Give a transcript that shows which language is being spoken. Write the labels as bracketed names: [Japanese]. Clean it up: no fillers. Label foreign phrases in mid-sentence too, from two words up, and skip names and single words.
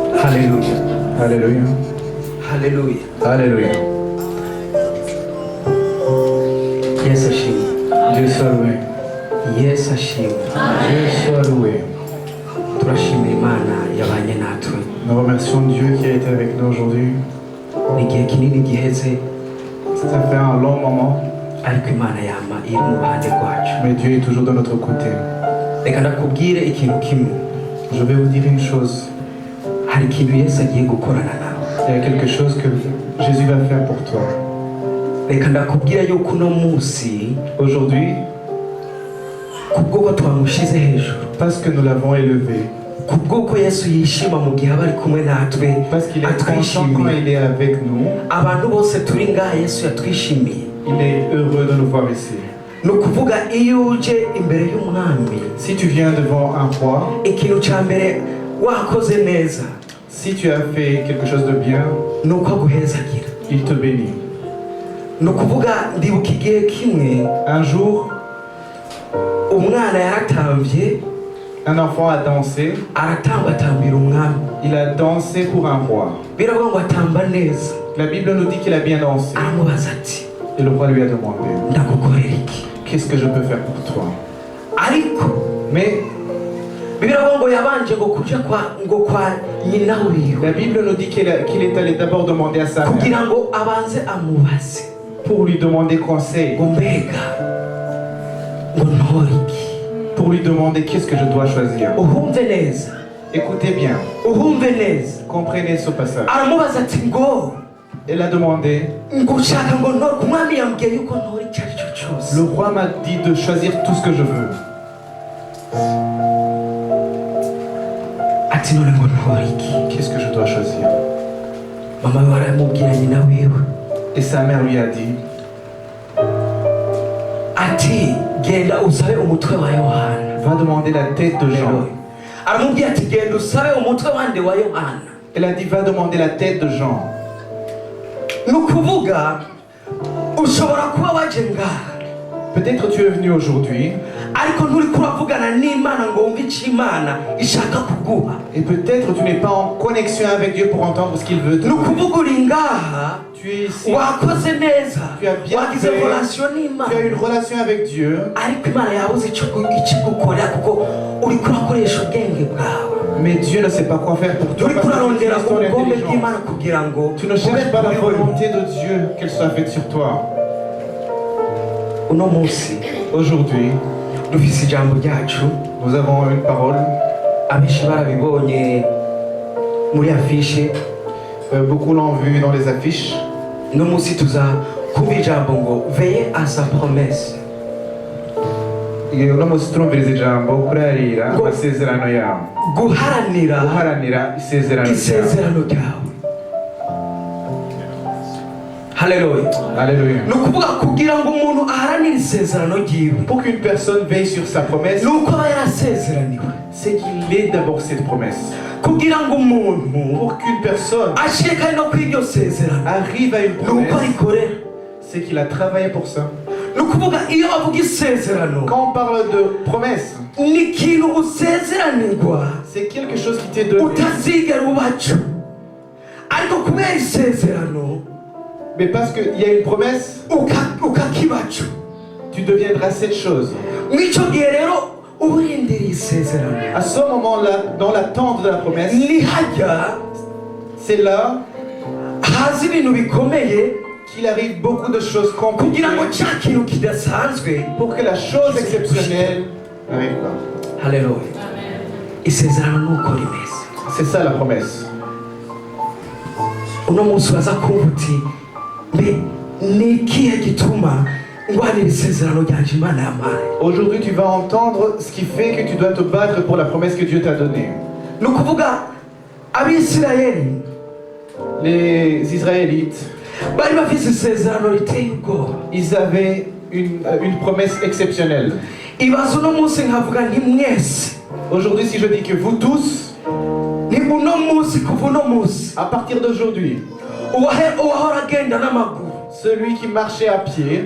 [French] Alléluia. Alléluia. Alléluia. Alléluia. [Rundi] Yesu ashimwe. [French] Dieu soit loué. [Rundi] Yesu ashimwe. [French] Dieu soit loué. [Rundi] Turashimira Imana yabanye natwe. [French] Nous remercions Dieu qui a été avec nous aujourd'hui. [Rundi] Ni igihe kinini giheze [French] Ça fait un long moment, [Rundi] ariko Imana yama iri mu ruhande rwacu. [French] mais Dieu est toujours de notre côté. [Rundi] Reka ndakubwire ikintu kimwe. [French] Je vais vous dire une chose. [Rundi] Hari ikintu Yesu agiye gukorana nawe. [French] Il y a quelque chose que Jésus va faire pour toi. [Rundi] Reka ndakubwira yuko uno munsi [French] Aujourd'hui, [Rundi] kubw'uko twamushize hejuru, [French] parce que nous l'avons élevé, [Rundi] kubw'uko Yesu yishima mu gihe aba ari kumwe natwe, [French] parce qu'il est content quand il est avec nous, [Rundi] abantu bose turi ngaha Yesu yatwishimiye. [French] il est heureux de nous voir ici. [Rundi] Ni ukuvuga iyo uje imbere y'umwami, [French] Si tu viens devant un roi, [Rundi] ikintu cya mbere wakoze neza [French] si tu as fait quelque chose de bien, [Rundi] ni uko aguhezagira. [French] il te bénit. [Rundi] Ni ukuvuga ndibuka igihe kimwe [French] Un jour, [Rundi] umwana yaratambye, [French] un enfant a dansé, [Rundi] aratambatambira umwami, [French] il a dansé pour un roi. [Rundi] biravuga ngo atamba neza. [French] La Bible nous dit qu'il a bien dansé. [Rundi] Aramubaza ati [French] Et le roi lui a demandé, [Rundi] ndagukorera iki? [French] qu'est-ce que je peux faire pour toi? [Rundi] Ariko [French] Mais [Rundi] biravuga ngo yabanje ngo kuja kwa nyina wiwe [French] la Bible nous dit qu'il est allé d'abord demander à sa mère [Rundi] kugira ngo abanze amubaze [French] pour lui demander conseil, [Rundi] ngo mbega ngo ntore iki? [French] pour lui demander qu'est-ce que je dois choisir. [Rundi] Uhumve neza, [French] Écoutez bien, [Rundi] uhumve neza. [French] comprenez ce passage. [Rundi] Aramubaza ati ngo [French] Elle a demandé, [Rundi] ngo ushaka ngo ntore? Umwami yambwiye yuko ntore icyo ari cyo cyose. [French] le roi m'a dit de choisir tout ce que je veux. [Rundi] Ati none ngo ntore iki? [French] Qu'est-ce que je dois choisir? [Rundi] Mama we aramubwira nyina wiwe [French] Et sa mère lui a dit, [Rundi] ati genda usabe umutwe wa Yohana. [French] va demander la tête de Jean. [Rundi] Aramubwira ati genda usabe umutwe wande wa Yohana. [French] Elle a dit, va demander la tête de Jean. [Rundi] Ni ukuvuga ushobora kuba waje ngaha [French] Peut-être tu es venu aujourd'hui [Rundi] ariko nturi kuravugana n'Imana ngo wumve icyo Imana ishaka kuguha. [French] et peut-être tu n'es pas en connexion avec Dieu pour entendre ce qu'il veut te [Rundi] Ni [French] dire. [Rundi] ukuvuga uri ngaha [French] Tu es ici, [Rundi] wakoze neza, [French] tu as bien [Rundi] wagize [French] fait, [Rundi] relation [French] tu as [Rundi] n'Imana, [French] une relation avec Dieu, [Rundi] ariko Imana yabuze ikigukorera kuko uri kurakoresha ubwenge bwawe, [French] mais Dieu ne sait pas quoi faire pour toi [Rundi] uri [French] parce que tu [Rundi] kurarondera [French] utilises ton [Rundi] ubugombe [French] intelligence. [Rundi] bw'Imana kugira ngo [French] Tu ne cherches pas la volonté de Dieu qu'elle soit faite sur toi. [Rundi] uno munsi [French] Aujourd'hui, [Rundi] dufise ijambo ryacu, [French] nous avons une parole. [Rundi] abenshi barabibonye muri afishe. [French] Beaucoup l'ont vu dans les affiches. [Rundi] Uno munsi tuza kumva ijambo ngo [French] veille à sa promesse. [Rundi] uno munsi turumviriza ijambo kurarira amasezerano yawe, guharanira isezerano ryawe. Haleluya. [French] Alléluia. [Rundi] Ni ukuvuga kugira ngo umuntu aharanire isezerano ryiwe, [French] Pour qu'une personne veille sur sa promesse, [Rundi] ni uko aba yarasezeraniwe. [French] c'est qu'il ait d'abord cette promesse. [Rundi] Kugira ngo umuntu [French] Pour qu'une personne [Rundi] ashike no kw'iryo sezerano, [French] arrive à une [Rundi] ni uko [French] promesse, [Rundi] arikorera. [French] c'est qu'il a travaillé pour ça. [Rundi] Ni ukuvuga iyo avuga isezerano, [French] Quand on parle de promesse, [Rundi] ni ikintu usezeranirwa [French] c'est quelque chose qui t'est donné. [Rundi] utazigera ubaco, ariko kubera isezerano [French] Mais parce qu'il y a une promesse, [Rundi] ukakibaco. [French] tu deviendras cette chose. [Rundi] Mw'ico gihe rero urindiriye isezerano, [French] À ce moment-là, dans l'attente de la promesse, [Rundi] ni hajya [French] c'est là [Rundi] haza ibintu bikomeye [French] qu'il arrive beaucoup de choses compliquées [Rundi] kugira ngo cya kintu kidasanzwe. [French] pour que la chose exceptionnelle n'arrive pas. [Rundi] Haleluya. Isezerano ni uko rimeze. [French] C'est ça la promesse. [Rundi] Uno munsi uraza kumva uti mbe ni ikihe gituma ngwanira isezerano ryanje Imana yampaye? [French] Aujourd'hui, tu vas entendre ce qui fait que tu dois te battre pour la promesse que Dieu t'a donnée. [Rundi] Ni ukuvuga Abisirayeli [French] Les Israélites, [Rundi] bari bafise isezerano riteye ubwoba. [French] ils avaient une promesse exceptionnelle. [Rundi] Ibaze uno munsi nkavuga nti mwese, [French] Aujourd'hui, si je dis que vous tous, [Rundi] ni uno munsi kuva uno munsi [French] à partir d'aujourd'hui, [Rundi] uwahora agenda n'amaguru [French] celui qui marchait à pied,